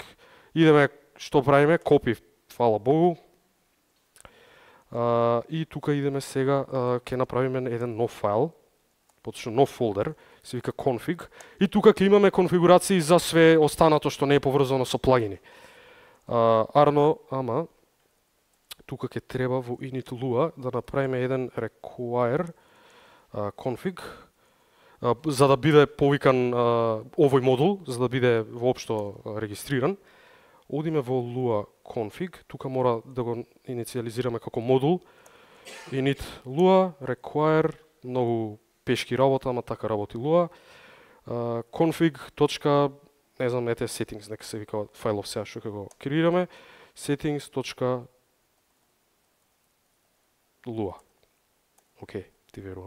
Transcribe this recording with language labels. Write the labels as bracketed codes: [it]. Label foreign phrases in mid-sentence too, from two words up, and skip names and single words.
[mk] Идеме, што правиме, copy, фала Богу, и тука идеме сега, ќе направиме еден нов файл, поточно нов фолдер, се вика config, и тука ќе имаме конфигурации за све останато што не е поврзано со плагини. Арно, ама, тука ќе треба во [en] init Lua [mk] да направиме еден [en] require config, [mk] за да биде повикан овој модул, за да биде воопшто регистриран. Одиме во Lua config, тука мора да го инициализираме како модул. [en] Init Lua, require, [mk] многу пешки работа, ама така работи Lua. Config, точка, не знам, ете settings, нека се вика фајлов сега што ќе го креираме. Settings.lua. Океј, ти верувам.